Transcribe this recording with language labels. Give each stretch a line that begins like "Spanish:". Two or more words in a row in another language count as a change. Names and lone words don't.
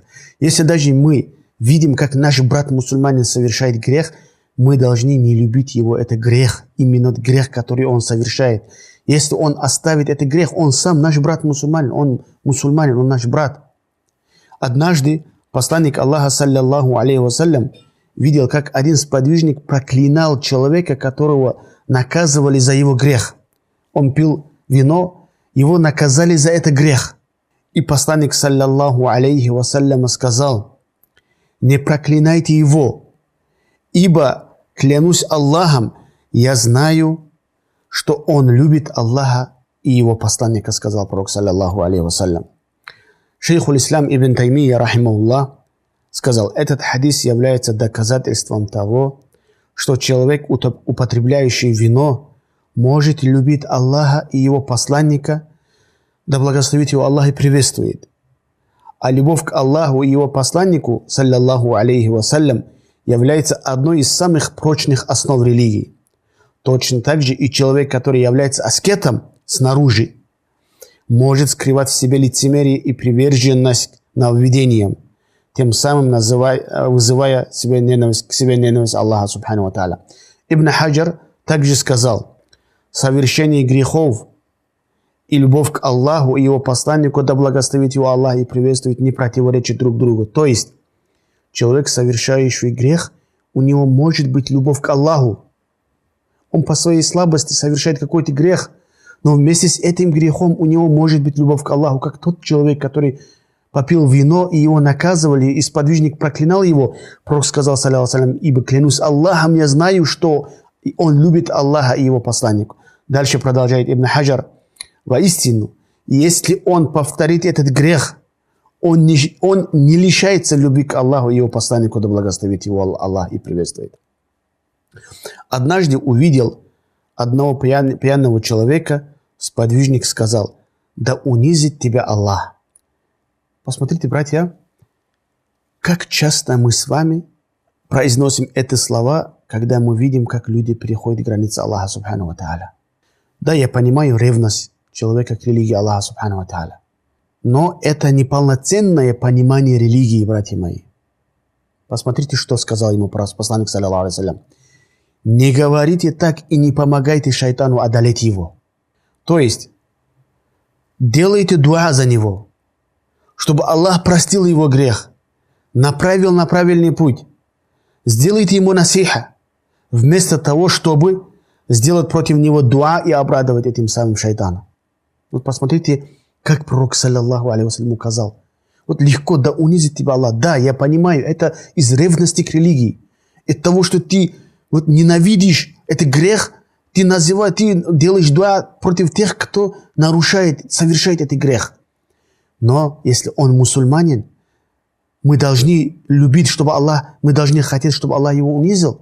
Russian: Если даже мы видим, как наш брат-мусульманин совершает грех, мы должны не любить его. Это грех, именно грех, который он совершает. Если он оставит этот грех, он сам наш брат мусульманин, он наш брат. Однажды посланник Аллаха,
Arabic: صلى الله عليه وسلم,
Russian: видел, как один сподвижник проклинал человека, которого наказывали за его грех. Он пил вино, его наказали за это грех. И посланник,
Arabic: صلى الله عليه وسلم,
Russian: сказал: не проклинайте его, ибо, клянусь Аллахом, я знаю, что он любит Аллаха и его посланника, сказал пророк,
Arabic: صلى الله عليه وسلم.
Russian: Шейхул Ислам ибн Таймия, рахимахуллах, сказал: этот хадис является доказательством того, что человек, употребляющий вино, может любить Аллаха и его посланника, да благословит его Аллах и приветствует. А любовь к Аллаху и его посланнику,
Arabic: صلى الله عليه وسلم,
Russian: является одной из самых прочных основ религии. Точно так же и человек, который является аскетом снаружи, может скрывать в себе лицемерие и приверженность нововведениям, тем самым вызывая к себе ненависть Аллаха
Arabic: سبحانه وتعالى.
Russian: Ибн Хаджар также сказал: совершение грехов и любовь к Аллаху и его посланнику, да благословит его Аллах и приветствует, не противоречат друг другу. То есть, человек, совершающий грех, у него может быть любовь к Аллаху. Он по своей слабости совершает какой-то грех, но вместе с этим грехом у него может быть любовь к Аллаху, как тот человек, который попил вино, и его наказывали, и сподвижник проклинал его. Пророк сказал,
Arabic: صلى الله عليه وسلم:
Russian: ибо клянусь Аллахом, я знаю, что он любит Аллаха и его посланника. Дальше продолжает Ибн Хаджар: воистину, если он повторит этот грех, он не лишается любви к Аллаху и его посланнику, да благословит его Аллах и приветствует. Однажды увидел одного пьяного человека, сподвижник сказал: да унизит тебя Аллах. Посмотрите, братья, как часто мы с вами произносим эти слова, когда мы видим, как люди переходят границы Аллаха
Arabic: سبحانه وتعالى.
Russian: Да, я понимаю ревность человека к религии Аллаха
Arabic: سبحانه وتعالى,
Russian: но это неполноценное понимание религии, братья мои. Посмотрите, что сказал ему посланник,
Arabic: صلى الله عليه وسلم:
Russian: не говорите так и не помогайте шайтану одолеть его. То есть, делайте дуа за него, чтобы Аллах простил его грех, направил на правильный путь. Сделайте ему насиха, вместо того, чтобы сделать против него дуа и обрадовать этим самым шайтана. Вот посмотрите, как пророк,
Arabic: صلى الله عليه وسلم,
Russian: указал. Вот легко, да унизит тебя Аллах. Да, я понимаю, это из ревности к религии. От того, что ты вот ненавидишь этот грех, ты делаешь дуа против тех, кто совершает этот грех. Но если он мусульманин, мы должны любить, мы должны хотеть, чтобы Аллах его унизил.